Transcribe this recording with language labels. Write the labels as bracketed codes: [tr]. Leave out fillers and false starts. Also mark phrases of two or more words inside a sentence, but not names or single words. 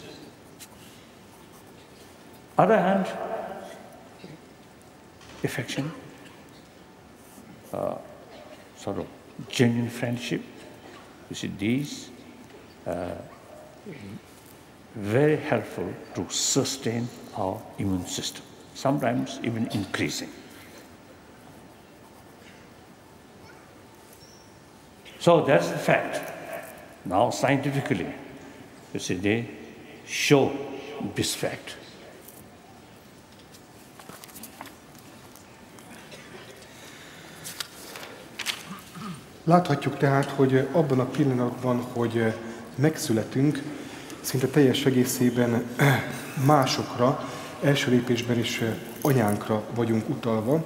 [en] Other hand, affection, sort of genuine friendship, you see, these very helpful to sustain our immune system, sometimes even increasing. So that's the fact. Now scientifically, you see, they show this fact. [hu] Láthatjuk tehát, hogy abban a pillanatban, hogy megszületünk, szinte teljes egészében másokra, első lépésben is anyánkra vagyunk utalva.